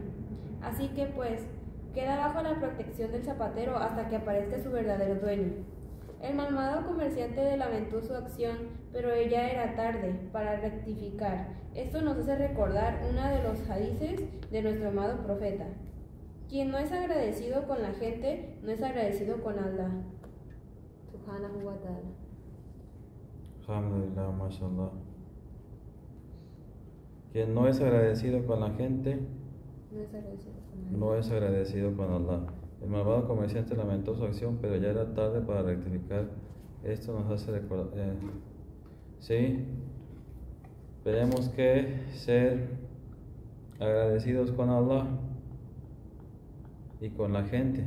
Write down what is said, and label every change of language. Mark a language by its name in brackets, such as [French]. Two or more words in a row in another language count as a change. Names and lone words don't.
[Spanish] Así que pues, queda bajo la protección del zapatero hasta que aparezca su verdadero dueño. El malvado comerciante lamentó su acción, pero ya era tarde para rectificar. Esto nos hace recordar uno de los hadices de nuestro amado profeta: quien no es agradecido con la gente, no es agradecido con Allah. [Arabic] سبحانه وتعالى. الحمد لله، ما شاء الله. [Spanish] Quien no es agradecido con la gente, no es agradecido con Allah. El malvado comerciante lamentó su acción, pero ya era tarde para rectificar. Esto nos hace recordar. Sí, tenemos que ser agradecidos con Allah y con la gente.